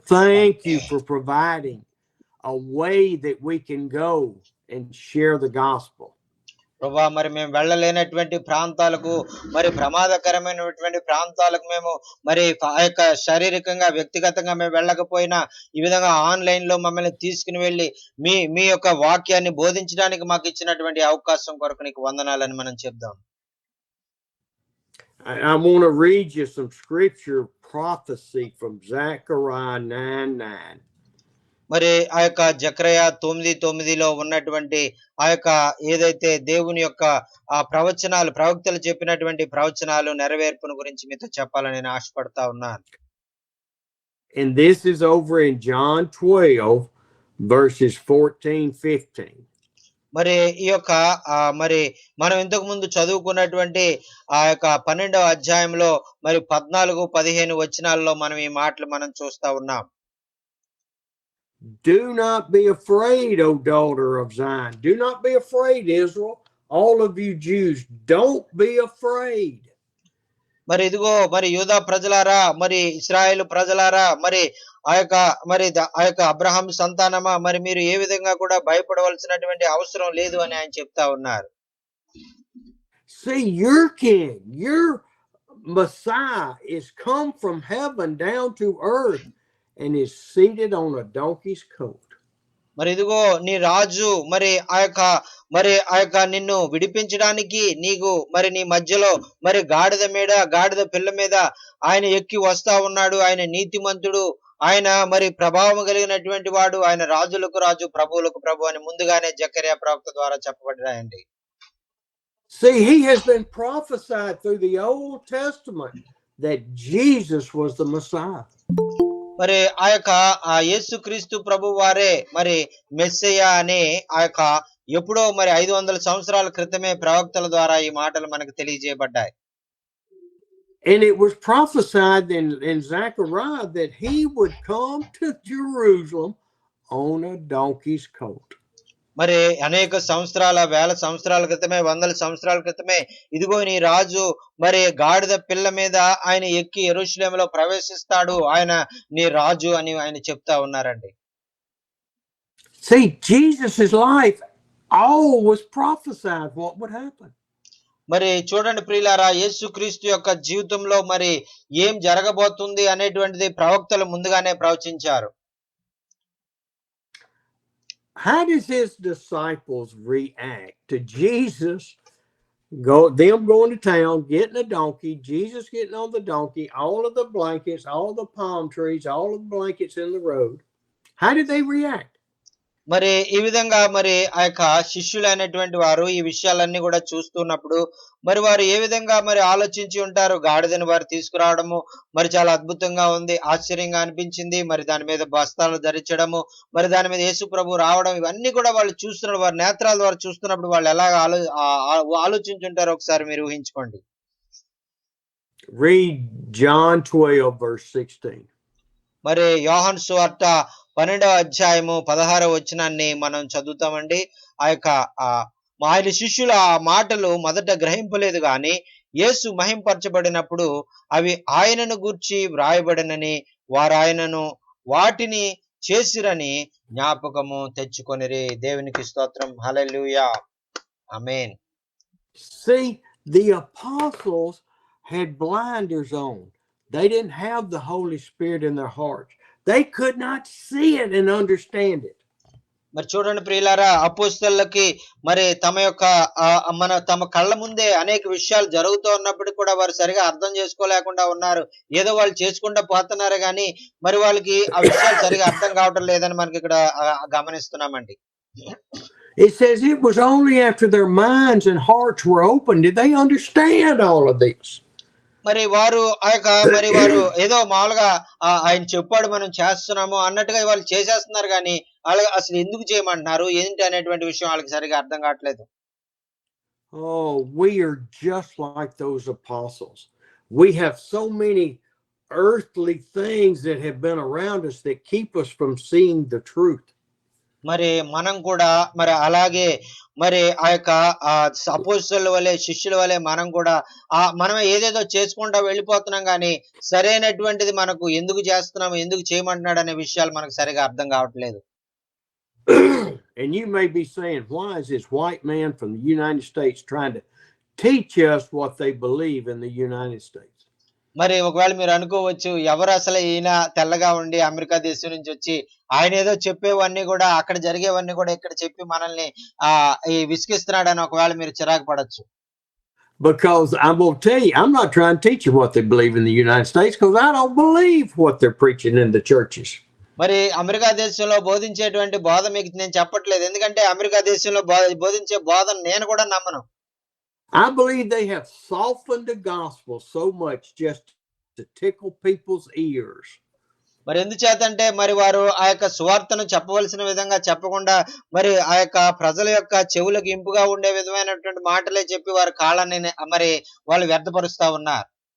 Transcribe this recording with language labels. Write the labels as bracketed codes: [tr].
[en] Thank you for providing a way that we can go and share the gospel. [te] ప్రభువా, మరి మేము వెళ్ళలేనటువంటి ప్రాంతాలకు, మరి ప్రమాదకరమైనటువంటి ప్రాంతాలకు మేము మరి ఆ యొక్క శారీరకంగా, వ్యక్తిగతంగా మేము వెళ్ళకపోయినా ఈ విధంగా ఆన్లైన్ లో మమ్మల్ని తీసుకుని వెళ్ళి మీ యొక్క వాక్యాన్ని బోధించడానికి మాకు ఇచ్చినటువంటి అవకాశం కొరకు నీకు వందనాలని మనం చెప్దాం. [en] I want to read you some scripture prophecy from Zechariah 9:9. [te] మరి ఆ యొక్క జకర్యా 9:9లో ఉన్నటువంటి ఆ యొక్క ఏదైతే దేవుని యొక్క ఆ ప్రవచనాలు, ప్రవక్తలు చెప్పినటువంటి ప్రవచనాలు నెరవేర్పును గురించి మీతో చెప్పాలని నేను ఆశపడతా ఉన్నాను. [en] And this is over in John 12 verses 14-15. [te] మరి ఈ యొక్క మరి మనం ఇంతకు ముందు చదువుకున్నటువంటి ఆ యొక్క 12వ అధ్యాయంలో మరి 14-15 వచనాల్లో మనం ఈ మాటలు మనం చూస్తా ఉన్నాం. [en] Do not be afraid, O daughter of Zion. Do not be afraid, Israel. All of you Jews, don't be afraid. [te] మరి ఇదిగో మరి యూదా ప్రజలారా, మరి ఇశ్రాయేలు ప్రజలారా, మరి ఆ యొక్క అబ్రహాం సంతానమా, మరి మీరు ఏ విధంగా కూడా భయపడవలసినటువంటి అవసరం లేదు అని ఆయన చెప్తా ఉన్నారు. [en] See, your king, your Messiah is come from heaven down to earth and is seated on a donkey's coat. [te] మరి ఇదిగో నీ రాజు మరి ఆ యొక్క నిన్ను విడిపించడానికి నీకు మరి నీ మధ్యలో మరి గాడిద పిల్ల మీద ఆయన ఎక్కి వస్తా ఉన్నాడు. ఆయన నీతిమంతుడు, ఆయన మరి ప్రభావం కలిగినటువంటి వాడు, ఆయన రాజులకు రాజు, ప్రభువులకు ప్రభు అని ముందుగానే జకర్యా ప్రవక్త ద్వారా చెప్పబడ్డాయండి. [en] See, he has been prophesied through the Old Testament that Jesus was the Messiah. [te] మరి ఆ యేసుక్రీస్తు ప్రభు వారే మరి మెస్సయ్య అనే ఎప్పుడో మరి 500 సంవత్సరాల క్రితమే ప్రవక్తల ద్వారా ఈ మాటలు మనకు తెలియజేయబడ్డాయి. [en] And it was prophesied in Zechariah that he would come to Jerusalem on a donkey's colt. [te] మరి అనేక వేల సంవత్సరాల క్రితమే, వందల సంవత్సరాల క్రితమే ఇదిగో నీ రాజు మరి గాడిద పిల్ల మీద ఆయన ఎక్కి యెరూషలేములో ప్రవేశిస్తాడు, ఆయన నీ రాజు అని ఆయన చెప్తా ఉన్నారండి. [en] See, Jesus' life all was prophesied what would happen. [te] మరి చూడండి ప్రియులారా, యేసుక్రీస్తు యొక్క జీవితంలో మరి ఏం జరగబోతుంది అనేటువంటిది ప్రవక్తలు ముందుగానే ప్రవచించారు. [en] How does his disciples react to Jesus them going to town, getting a donkey, Jesus getting on the donkey, all of the blankets, all the palm trees, all of the blankets in the road? How did they react? [te] మరి ఈ విధంగా మరి ఆ యొక్క శిష్యులైనటువంటి వారు ఈ విషయాలన్నీ కూడా చూస్తున్నప్పుడు మరి వారు ఏ విధంగా మరి ఆలోచించి ఉంటారు? గాడిదని వారు తీసుకురావడము మరి చాలా అద్భుతంగా ఉంది, ఆశ్చర్యంగా అనిపించింది. మరి దాని మీద బస్తాలు ధరించడము, మరి దాని మీద యేసు ప్రభు రావడం, ఇవన్నీ కూడా వాళ్ళు చూస్తున్నారు. వారి నేత్రాల ద్వారా చూస్తున్నప్పుడు వాళ్ళు ఎలా ఆలోచించుంటారో ఒకసారి మీరు ఊహించుకోండి. [en] Read John 12 verse 16. [te] మరి యోహాను సువార్త 12వ అధ్యాయము 16వ వచనాన్ని మనం చదువుతామండి. ఆయన శిష్యులు ఆ మాటలు మొదట గ్రహింపలేదు గాని యేసు మహింపరచబడినప్పుడు అవి ఆయనను గూర్చి వ్రాయబడినని వారు ఆయనను వాటిని చేసిరని జ్ఞాపకము తెచ్చుకొనిరి. దేవునికి స్తోత్రం. హల్లెలూయా. ఆమేన్. [en] See, the apostles had blinders on. They didn't have the Holy Spirit in their hearts. They could not see it and understand it. [te] మరి చూడండి ప్రియులారా, అపోస్తలులకి మరి తమ కళ్ళ ముందే అనేక విషయాలు జరుగుతూ ఉన్నప్పుడు కూడా వారు సరిగా అర్థం చేసుకోలేకుండా ఉన్నారు. ఏదో వాళ్ళు చేసుకుంటూ పోతున్నారు కానీ మరి వాళ్ళకి ఆ విషయాలు సరిగా అర్థం కావటం లేదని మనకి ఇక్కడ గమనిస్తున్నామండి. [en] It says it was only after their minds and hearts were open did they understand all of this. [te] మరి వారు వారు ఏదో మామూలుగా ఆయన చెప్పాడు మనం చేస్తున్నాము అన్నట్టుగా వాళ్ళు చేసేస్తున్నారు కానీ వాళ్ళకి అసలు ఎందుకు చేయమంటున్నారు ఏంటి అనేటువంటి విషయం వాళ్ళకి సరిగా అర్థం కావట్లేదు. [en] Oh, we are just like those apostles. We have so many earthly things that have been around us that keep us from seeing the truth. [te] మరి మనం కూడా మరి అలాగే మరి అపోస్తలుల వలె శిష్యుల వలె మనం కూడా మనం ఏదేదో చేసుకుంటా వెళ్ళిపోతున్నాం కానీ సరైనటువంటిది మనకు ఎందుకు చేస్తున్నాము, ఎందుకు చేయమంటున్నాడు అనే విషయాలు మనకు సరిగా అర్థం కావట్లేదు. [en] And you may be saying, why is this white man from the United States trying to teach us what they believe in the United States? [te] మరి ఒకవేళ మీరు అనుకోవచ్చు, ఎవరు అసలు ఈయన తెల్లగా ఉండి అమెరికా దేశం నుంచి వచ్చి ఆయన ఏదో చెప్పేవన్నీ కూడా అక్కడ జరిగేవన్నీ కూడా ఇక్కడ చెప్పి మనల్ని విసిగిస్తున్నాడని ఒకవేళ మీరు చిరాకు పడచ్చు. [en] Because I'm going to tell you, I'm not trying to teach you what they believe in the United States because I don't believe what they're preaching in the churches. [te] మరి అమెరికా దేశంలో బోధించేటువంటి బోధ మీకు నేను చెప్పట్లేదు, ఎందుకంటే అమెరికా దేశంలో బోధించే బోధన నేను కూడా నమ్మను. [en] I believe they have softened the gospel so much just to tickle people's ears. [te] మరి ఎందుచేతంటే మరి వారు ఆ యొక్క సువార్తను చెప్పవలసిన విధంగా చెప్పకుండా మరి ఆ యొక్క ప్రజల యొక్క చెవులకు ఇంపుగా ఉండే విధమైనటువంటి మాటలే చెప్పి వారి కాళ్ళని మరి వాళ్ళు వ్యర్థపరుస్తా ఉన్నారు.